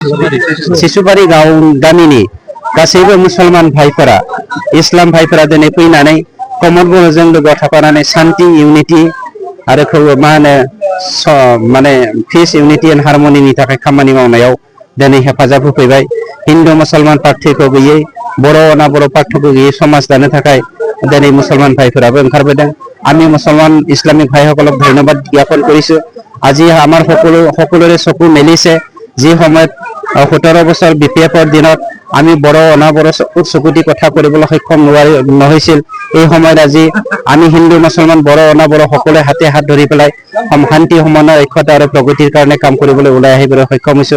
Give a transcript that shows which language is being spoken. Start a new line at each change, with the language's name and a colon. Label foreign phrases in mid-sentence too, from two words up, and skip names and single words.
Bodo: सिसुबारि गामिनि गासैबो मुसलमान भाइफोरा इस्लाम भाइफोरा दिनै फैनानै कमन बर'जों लोगोआव थाफानानै शान्ति इउनिटि आरो मा होनो माने
English: peace unity and harmonyनि
Bodo: थाखाय खामानि मावनायाव दिनै हेफाजाब होफैबाय। हिन्दु मुसलमान पार्थिक्य गैयै बर' अना बर' पार्थिक्य गैयै समाज दानो थाखाय दिनै मुसलमान भाइफोराबो ओंखारबोदों।
Assamese: আমি মুছলমান ইছলামিক ভাইসকলক ধন্যবাদ জ্ঞাপন কৰিছোঁ। আজি আমাৰ সকলোৰে চকু মেলিছে যি সময়ত 17 বছৰ BPF-ৰ দিনত আমি বৰ অনাবৰ চকুটি কথা কৰিবলৈ সক্ষম নহৈছিল। এই সময়ত আজি আমি হিন্দু মুছলমান বৰ অনাবৰ সকলোৱে হাতে হাত ধৰি পেলাই শান্তি সমন্বয় ঐক্যতা আৰু প্ৰগতিৰ কাৰণে কাম কৰিবলৈ ওলাই আহিবলৈ সক্ষম হৈছোঁ।